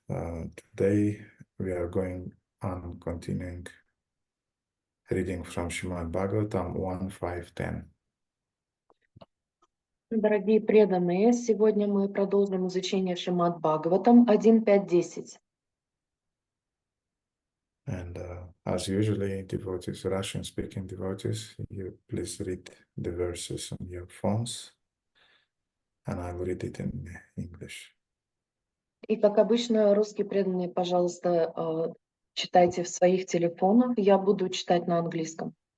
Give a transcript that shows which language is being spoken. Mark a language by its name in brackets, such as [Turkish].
[English] Today we are going on continuing reading from Shrimad-Bhagavatam 1.5.10. [Russian] Дорогие преданные, сегодня мы продолжим изучение Шримад-Бхагаватам 1.5.10. [English] And as usually, devotees, Russian-speaking devotees, you please read the verses on your phones, and I will read it in English. [Russian] И, как обычно, русские преданные, пожалуйста, читайте в своих телефонах. Я буду читать на английском.